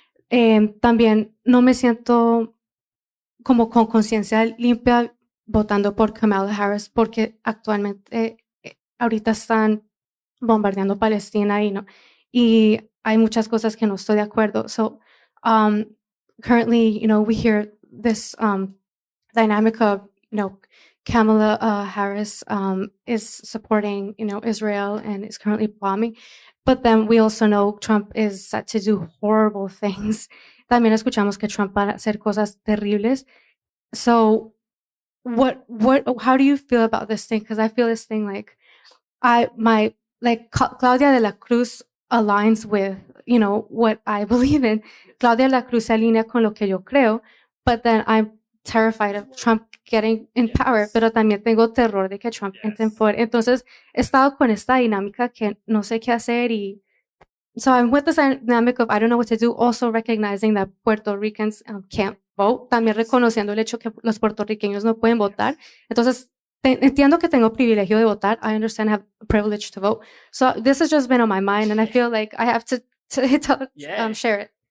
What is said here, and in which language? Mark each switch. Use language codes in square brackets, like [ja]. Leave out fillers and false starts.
[es] También no me siento como con conciencia limpia votando por Kamala Harris porque actualmente ahorita están bombardeando Palestina y hay muchas cosas que no estoy de acuerdo. [en] So currently, we hear this dynamic of, Kamala Harris is supporting, Israel and is currently bombing. But then we also know Trump is set to do horrible things. [es] También escuchamos que Trump va a hacer cosas terribles. [en] So how do you feel about this thing? Because I feel this thing like Claudia de la Cruz aligns with, what I believe in. [es] Claudia de la Cruz se alinea con lo que yo creo, [en] but then I'm terrified of Trump getting in power, [es] pero también tengo terror de que Trump entre en poder. Entonces, he estado con esta dinámica que no sé qué hacer [en] so I'm with this dynamic of I don't know what to do, also recognizing that Puerto Ricans can't vote, [es] también reconociendo el hecho que los puertorriqueños no pueden votar. Entonces, entiendo que tengo privilegio de votar. [en] I understand I have a privilege to vote. So this has just been on my mind, and I feel like I have to share it.